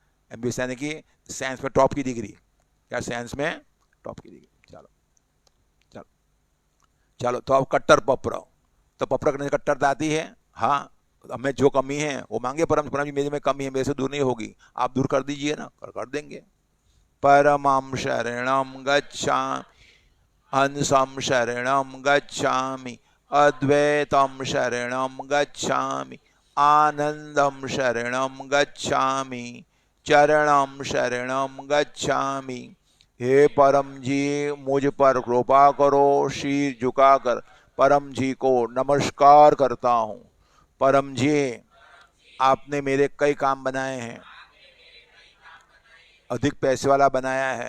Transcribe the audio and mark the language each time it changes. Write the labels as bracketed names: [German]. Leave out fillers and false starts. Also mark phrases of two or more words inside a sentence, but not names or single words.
[Hindi] एमबीबीएस यानी कि साइंस में टॉप की डिग्री, क्या साइंस में टॉप की डिग्री। चलो चलो चलो, तो अब कट्टर पप्पर, तो पप्पर करने से कट्टरता आती है। हाँ, हमें जो कमी है वो मांगे परम जी, मेरे में कमी है, मेरे से दूर नहीं होगी, आप दूर कर दीजिए ना, कर देंगे। [Pali] परमं शरणं गच्छामि, हंसं शरणं गच्छामि, अद्वैतं शरणं गच्छामि, आनंदं शरणं गच्छामि, चरणं शरणं गच्छामि। [Hindi] हे परम जी, मुझ पर कृपा करो। शीर झुकाकर परम जी को नमस्कार करता हूँ। परम जी, आपने मेरे कई काम बनाए हैं, अधिक पैसे वाला बनाया है।